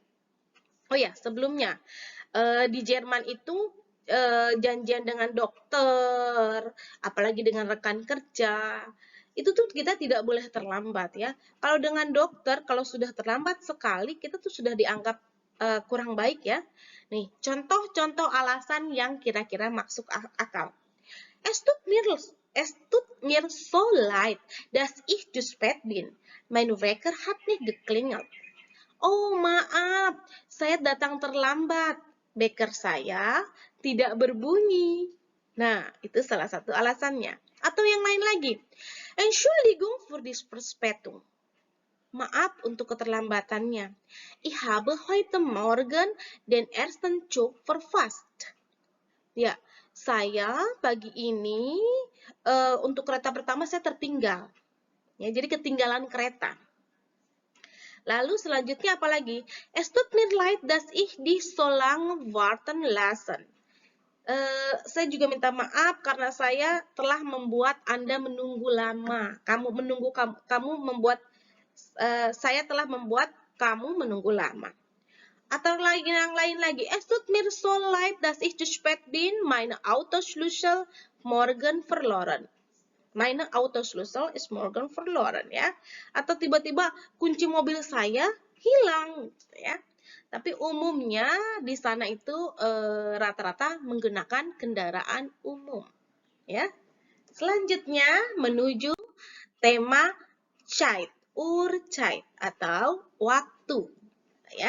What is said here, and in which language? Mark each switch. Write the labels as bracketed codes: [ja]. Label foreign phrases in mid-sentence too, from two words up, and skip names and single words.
[id] Oh ya, sebelumnya di Jerman itu janjian dengan dokter, apalagi dengan rekan kerja, itu tuh kita tidak boleh terlambat ya. Kalau dengan dokter, kalau sudah terlambat sekali, kita tuh sudah dianggap kurang baik ya. Nih, contoh-contoh alasan yang kira-kira masuk akal. [de] Es tut mir so leid, dass ich zu spät bin. Mein Wecker hat nicht geklingelt. [id] Oh, maaf, saya datang terlambat. Beker saya tidak berbunyi. Nah, itu salah satu alasannya. Atau yang lain lagi. [de] Entschuldigung für die Verspätung. [id] Maaf untuk keterlambatannya. [de] Ich habe heute Morgen den ersten Zug verpasst. [id] Ya, saya pagi ini untuk kereta pertama saya tertinggal. Ya, jadi ketinggalan kereta. Lalu selanjutnya apa lagi? [de] Es tut mir leid, dass ich dich so lange warten lassen. [id] Saya juga minta maaf karena saya telah membuat Anda menunggu lama. Saya telah membuat kamu menunggu lama. Atau yang lain lagi. [de] Es tut mir so leid, dass ich zu spät bin. Meine Autoschlüssel morgen verloren. Meine Autoschlüssel ist morgen verloren ya. [id] Atau tiba-tiba kunci mobil saya hilang ya. Tapi umumnya di sana itu rata-rata menggunakan kendaraan umum ya. Selanjutnya menuju tema Uhrzeit atau waktu ya.